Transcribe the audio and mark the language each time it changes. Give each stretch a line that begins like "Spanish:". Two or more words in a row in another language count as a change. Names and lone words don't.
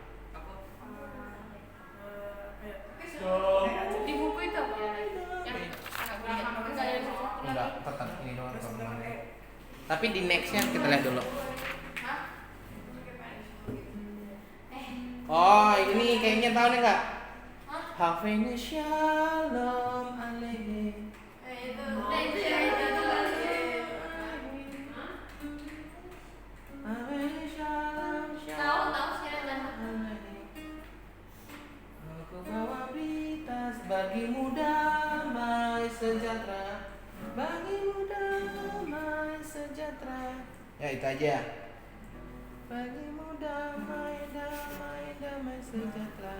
Indonesian: Di buku itu apa? Yang enggak yang Enggak, tetap ini doang kalau kemarin. Tapi di nextnya kita lihat dulu. Oh, ini kayaknya tahu nih enggak?
Hebrew: הבאנו שלום עליכם. הבאנו שלום שלום.
Indonesian: Tahu sekarang. Aku bawa berita bagimu damai sejahtera. Bagimu damai sejahtera. Ya itu aja. Bagimu damai damai damai sejahtera.